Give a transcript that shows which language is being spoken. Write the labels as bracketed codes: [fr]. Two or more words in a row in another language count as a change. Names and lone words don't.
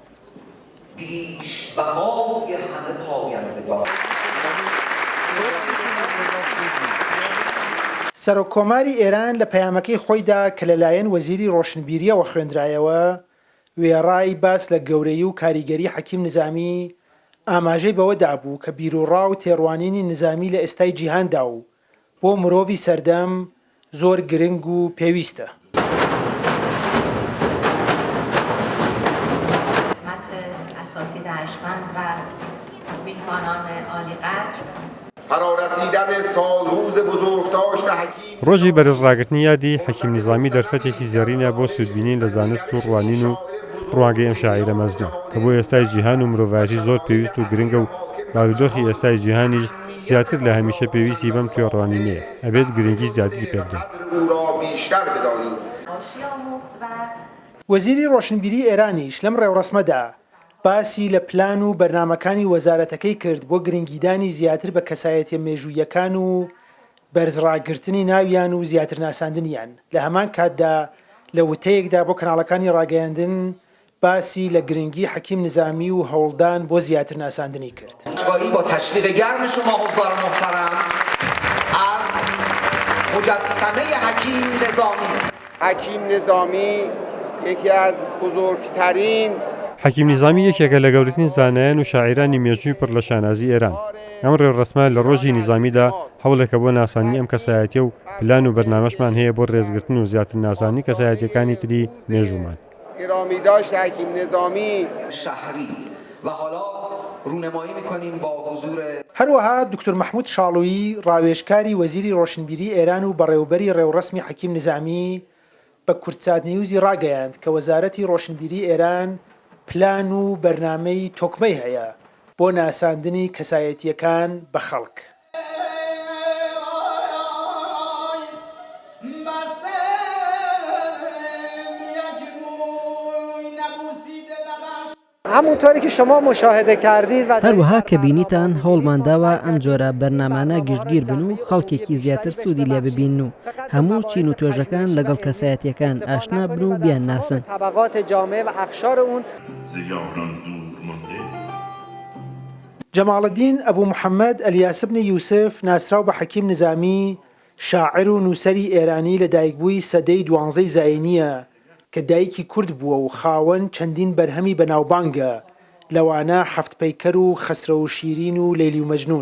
[ckb] سەرۆککۆماری ئێران لە پەیامەکەی خۆیدا کە لەلایەن وەزیری ڕۆشنبیریەوە خوێندرایەوە وێڕای باس لە گەورەی و کاریگەری حەکیم نزامی ئاماژەی بەوە دابوو کە بیرروڕا و تێڕوانینی نزامی لە ئێستای جیهاندا و بۆ مرۆڤی سەردەم زۆر گرنگ و پێویستە. [fa] اساتید ارجمند و میهمانان عالی قدر فرارسیدن سالروز بزرگداشت حکیم [ckb] ڕۆژی بەرزڕاگرتنی یادی حەکیم نزامی دەرفەتێکی زێڕینە بۆ سوودبینین لە زانست و ڕوانین و ڕوانگەی ئەم شاعیرە مەزنە کە بۆ ئێستای جیهان و مرۆڤایەتی زۆر پێویست و گرنگە و باودۆخی ئێستای جیهانیش زیاتر لە هەمیشە پێویستی بەم توێڕوانینەیە ئەبێت گرنگی زیاتری پێ بدەین. وەزیری ڕۆشنبیری ئێرانیش لەم ڕێوڕەسمەدا باسی لە پلان و بەرنامەکانی وەزارەتەکەی کرد بۆ گرنگیدانی زیاتر بە کەسایەتیە مێژوویەکان و بەرزڕاگرتنی ناویان و زیاتر ناساندنیان. لە هەمان کاتدا لە وتەیەکدا بۆ کەناڵەکانی ڕاگەیاندن باسی لە گرنگی حەکیم نزامی و هەوڵدان بۆ زیاتر ناساندنی کرد. [fa] با تشویق گرم شما حضار محترم از مجسمه حکیم نظامی. حکیم نظامی یکی از بزرگترین [ckb] حەکیم نزامی یەکێکە لە گەورەترین زانایان و شاعیرانی مێژووی پڕ لە شانازی ئێران. ئەم ڕێوەڕەسمە لە ڕۆژی نزامیدا هەوڵێکە بۆ ناسانی ئەم کەسایەتیە و پلان و بەرنامەشمان هەیە بۆ ڕێزگرتن و زیاتر ناسانی کەسایەتیەکانی تری مێژوومان. [fa] گرامیداشت حکیم نظامی شهری و حالا رونمایی می‌کنیم با حضور [ckb] هەروەها دکتۆر مەحموود شاڵۆیی ڕاوێژکاری وەزیری ڕۆشنبیری ئێران و بەڕێوەبەری ڕێوەڕەسمی حەکیم نزامی بە کورتسات نیوزی ڕاگەیاند کە وەزارەتی ڕۆشنبیری ئێران پلان و بەرنامەی تۆکمەی هەیە بۆ ناساندنی کەسایەتیەکان بە خەڵک. [fa] همونطوری که شما مشاهده کردید و [ckb] هەروەها کە بینیتان هەوڵمانداوە ئەم جۆرە بەرنامانە گشتگیر بن و خەڵکێکی زیاتر سوودی لێ ببین و هەموو چین و توێژەکان لەگەڵ کەسایەتیەکان ئاشنا بن و بیان ناسن. [fa] طبقات جامعه و اقشار اون [ckb] جەماڵەدین ئەبوو محەممەد ئەلیاس بن یوسف ناسراو بە حەکیم نزامی شاعر و نووسەری ئێرانی لە دایکبووی سەدەی 12 زاینیە کە دایکی کورد بووە و خاوەن چەندین بەرهەمی بەناوبانگە لەوانە هەفت پەیکەر و خەسرە و شیرین و لەیلی و مەجنون.